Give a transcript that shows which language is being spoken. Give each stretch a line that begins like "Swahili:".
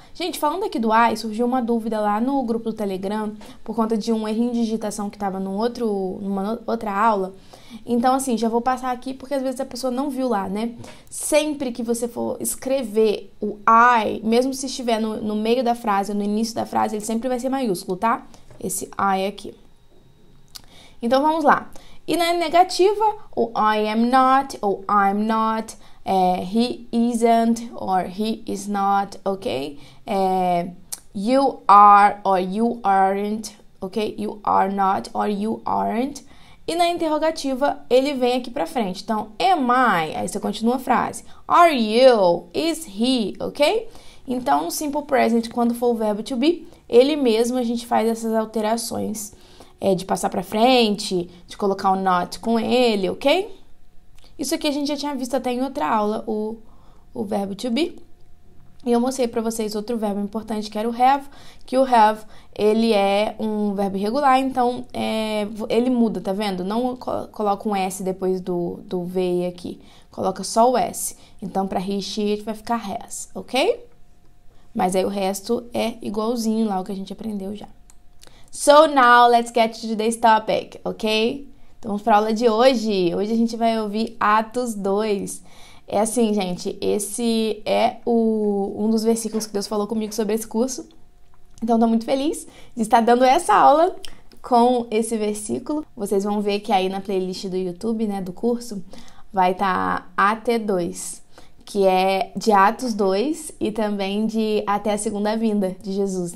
Portuguese: Gente, falando aqui do I, surgiu uma dúvida lá no grupo do Telegram, por conta de um errinho de digitação que estava numa outra aula. Então, assim, já vou passar aqui, porque às vezes a pessoa não viu lá, né? Sempre que você for escrever o I, mesmo se estiver no meio da frase ou no início da frase, ele sempre vai ser maiúsculo, tá? Esse I aqui. Então, vamos lá. E na negativa, o
English: I am not, ou I'm not, he isn't, or he is not, ok? You are, or you aren't, ok? You are not, or you aren't.
Portuguese: E na interrogativa, ele vem aqui pra frente. Então, am I? Aí você continua a frase.
English: Are you? Is he?
Portuguese: Ok? Então, no simple present, quando for o verbo to be, ele mesmo a gente faz essas alterações. De passar pra frente, de colocar o not com ele, ok? Isso aqui a gente já tinha visto até em outra aula, o verbo to be. E eu mostrei pra vocês outro verbo importante, que era o have, que o have, ele é um verbo irregular, então ele muda, tá vendo? Não coloca um S depois do V aqui, coloca só o S. Então, pra he, she, vai ficar has, ok? Mas aí o resto é igualzinho lá o que a gente aprendeu já.
English: So now, let's get to today's topic, ok?
Portuguese: Então, vamos para a aula de hoje. Hoje a gente vai ouvir Atos 2. É assim, gente, esse é um dos versículos que Deus falou comigo sobre esse curso. Então, estou muito feliz de estar dando essa aula com esse versículo. Vocês vão ver que aí na playlist do YouTube, né, do curso, vai estar AT2, que é de Atos 2 e também de até a segunda vinda de Jesus.